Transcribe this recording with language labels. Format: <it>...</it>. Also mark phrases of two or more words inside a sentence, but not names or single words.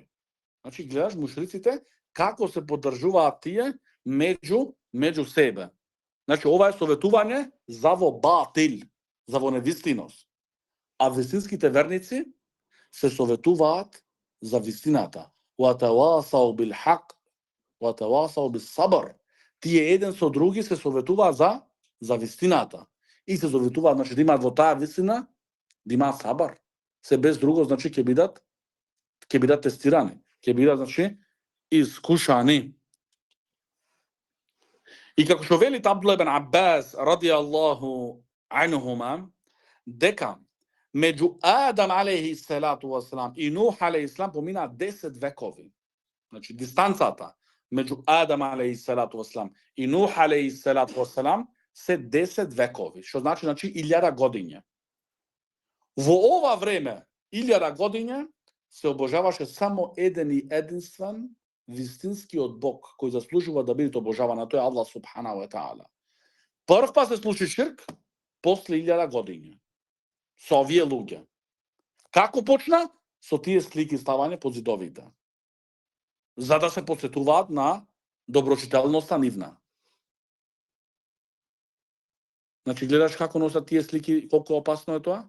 <mk>Значи гледаш мушриците како се поддржуваат тие меѓу себе. Значи ова е советување за во батил, за во невистиност. А вистинските верници се советуваат за вистината.</mk> <ar>وتواصوا بالحق، وتواصوا بالصبر.</ar> <mk>Тие еден со други се советуваат за вистината. И се советуваат, значи да имаат во таа вистина, да имаат сабр. Се без друго, значи ќе бидат тестирани, ќе бидат, значи, искушани. И како што вели Абдулlah ибн Аббас</mk> <ar>رضي الله عنهما,</ar> <mk>дека меѓу Адам</mk> <ar>عليه الصلاة والسلام</ar> <mk>и Нух</mk> <ar>عليه السلام</ar> <mk>помина 10 векови. Значи дистанцата меѓу Адам</mk> <ar>عليه الصلاة والسلام</ar> <mk>и Нух</mk> <ar>عليه الصلاة والسلام</ar> <mk>се 10 векови, што значи 1000 години. Во ова време 1000 години се обожаваше само еден и единствен вистинскиот Бог кој заслужува да биде обожаван, а тој е</mk> <ar>الله سبحانه وتعالى.</ar> <mk>Прв па се случи ширк после 1000 години со овие луѓе. Како почна? Со тие слики ставање под зидовите. За да се потсетуваат на доброчителноста нивна. Значи гледаш како носат тие слики, колку опасно е тоа?</mk>